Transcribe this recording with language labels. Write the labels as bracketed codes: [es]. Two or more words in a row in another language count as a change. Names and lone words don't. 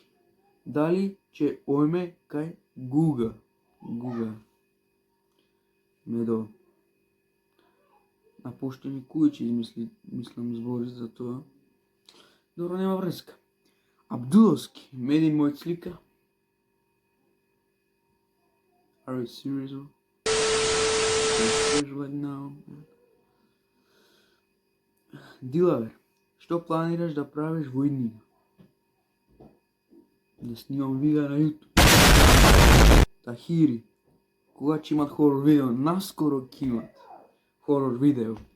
[mk] Дали ќе ојме кај Гуга? Гуга. Медо. Напуштени кујчи мислам збори за тоа. Добро, нема врска. Абдуловски. Меди мој слика. [en] Are you serious? Are you serious right now? [mk] Дилавер. Што планираш да правиш во иднина? Да снимам видео на YouTube. Тахири. Кога ќе имат хорор видео? Наскоро ќе имат хорор видео.